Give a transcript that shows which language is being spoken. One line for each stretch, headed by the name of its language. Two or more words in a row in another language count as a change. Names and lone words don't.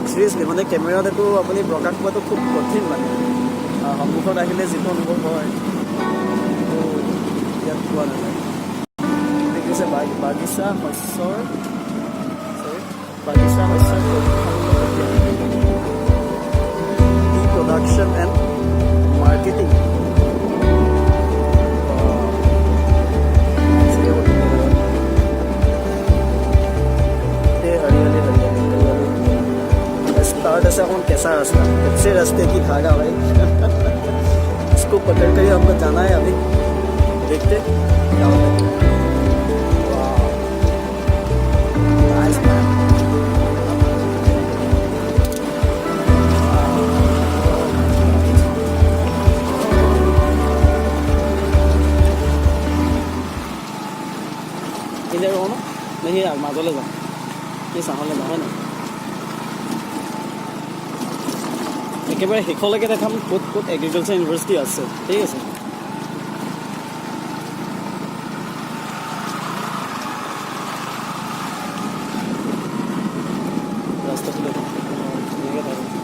Assamese: চিৰিয়াছলি মানে কেমেৰাত এইটো আপুনি প্ৰকাশ পোৱাটো খুব কঠিন মানে সন্মুখত আহিলে যিটো অনুভৱ হয় সেইটো ইয়াত পোৱা নাযায়। দেখিছে বাগিচা শস্যৰ
English: production and marketing.
Hindi: स्टार्ट ऐसा कौन कैसा रास्ता, कच्चे रास्ते की धागा भाई इसको पकड़ कर ही हमको जाना है। अभी देखते क्या होता है।
English: Nice man.
Hindi: इधर हो ना नहीं यार माधोले जाओ ये सामने जाओ है ना
Assamese: একেবাৰে শেষলৈকে দেখাম ক'ত ক'ত এগ্ৰিকালচাৰ ইউনিভাৰ্চিটি আছে। ঠিক আছে ৰাস্তাটো দেখোন ধুনীয়াকৈ থাকে।